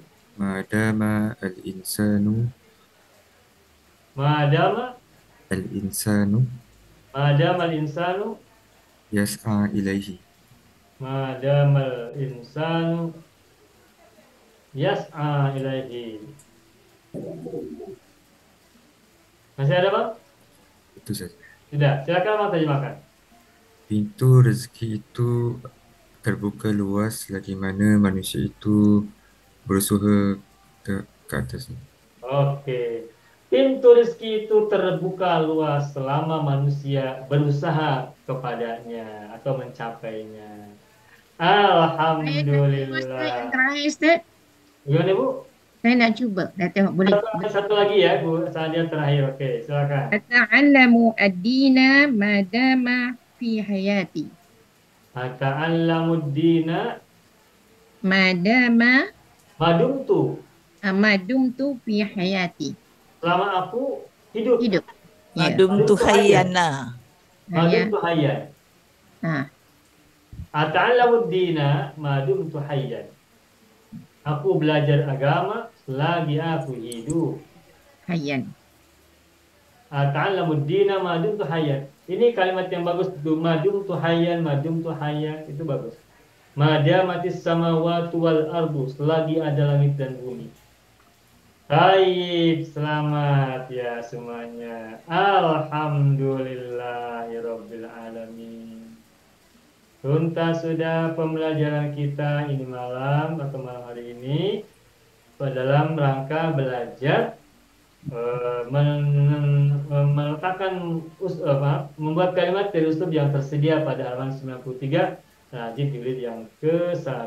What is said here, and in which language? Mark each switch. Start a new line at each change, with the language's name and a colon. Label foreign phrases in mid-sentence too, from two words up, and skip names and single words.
Arabic: ما دام الإنسان. Madama Al-insanu. ما دام الإنسان. يسعى إليه. ما دام الإنسان. يسعى إليه.
Indonesian: Masih ada Bang? Itu saja. Tidak. Silakan Bang terjemahkan.
Malay: Pintu rezeki itu terbuka luas selagi mana manusia itu berusaha ke atasnya.
Indonesian: Oke. Pintu rezeki itu terbuka luas selama manusia berusaha kepadanya atau mencapainya. Ustaz, yang Alhamdulillah. terakhir Ustaz. Gimana Bu?
Malay: Saya nak cuba. Dah tengok boleh.
Indonesian: Satu lagi ya Bu, saja terakhir. Oke, silakan.
Arabic: أتعلم الدين ما دام في حياتي. أتعلم الدين Madama madumtu. ما دمت في حياتي.
Indonesian: Selama aku hidup. Hidup. Ya.
Arabic: ما دمت حيا lah. ما دمت حيا. Ha. أتعلم الدين ما دمت حيا.
Indonesian: Aku belajar agama selagi aku hidup.
Arabic: Hayyan. أتعلم الدين ما دمت حيا.
Indonesian: Ini kalimat yang bagus tuh,
Arabic: ما دمت حيا, ما دمت حيا,
Indonesian: itu bagus.
Arabic: ما دامت السماوات والأرض,
Indonesian: selagi ada langit dan bumi. Baik, selamat ya semuanya.
Arabic: الحمد لله رب العالمين.
Indonesian: Tuntas sudah pembelajaran kita ini malam atau malam hari ini dalam rangka belajar meletakkan membuat kalimat dari uslub yang tersedia pada halaman 93 Najib jilid yang ke-1.